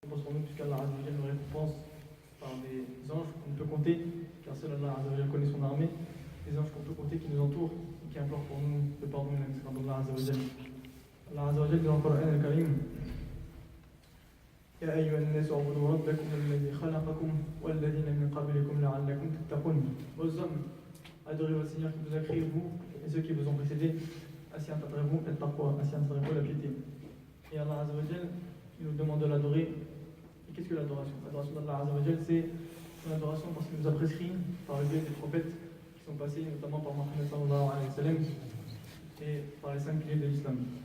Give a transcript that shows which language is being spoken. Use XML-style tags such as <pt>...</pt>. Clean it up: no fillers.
<fr>récompense pour nous, puisqu'Allah Azza wa Jalla nous récompense par des anges qu'on peut compter, car seul Allah Azza wa Jalla connaît son armée, des anges qu'on peut compter qui nous entourent et qui implorent pour nous le pardon et la miséricorde d'Allah Azza wa Jalla. Allah Azza wa Jalla dit dans le Coran al-Karim:</fr> <ar>يا أيها الناس اعبدوا ربكم الذي خلقكم والذين من قبلكم لعلكم تتقون.</ar> <fr>Aux hommes, adorez votre Seigneur qui vous a créé, vous et ceux qui vous ont précédés, ainsi atteindrez-vous la piété. Et Allah Azza wa Jalla, il nous demande de l'adorer. Et qu'est-ce que l'adoration? L'adoration d'Allah Azza wa Jalla, c'est une adoration parce qu'il nous a prescrit par le biais des prophètes qui sont passés, notamment par Mohammed sallallahu alayhi wa sallam, et par les 5 piliers de l'islam.</fr>